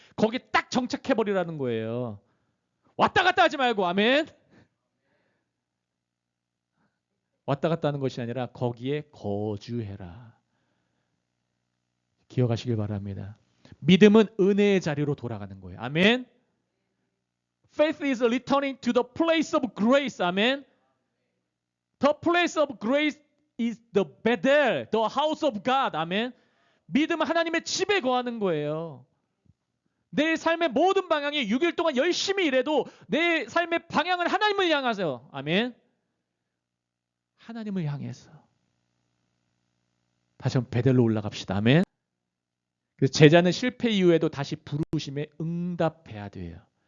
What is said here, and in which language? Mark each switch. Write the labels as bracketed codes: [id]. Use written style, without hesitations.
[ko] 거기 딱 정착해버리라는 거예요. 왔다 갔다 하지 말고. 아멘. 왔다 갔다 하는 것이 아니라 거기에 거주해라. 기억하시길 바랍니다. 믿음은 은혜의 자리로 돌아가는 거예요. 아멘. [en] Faith is returning to the place of grace. [ko] 아멘. [en] The place of grace is the Bethel, the house of God. [ko] 아멘. 믿음은 하나님의 집에 거하는 거예요. 내 삶의 모든 방향이 6일 동안 열심히 일해도 내 삶의 방향은 하나님을 향하세요. 아멘. 하나님을 향해서. 다시 한번 베델로 올라갑시다. 아멘. 그래서 제자는 실패 이후에도 다시 부르심에 응답해야 돼요.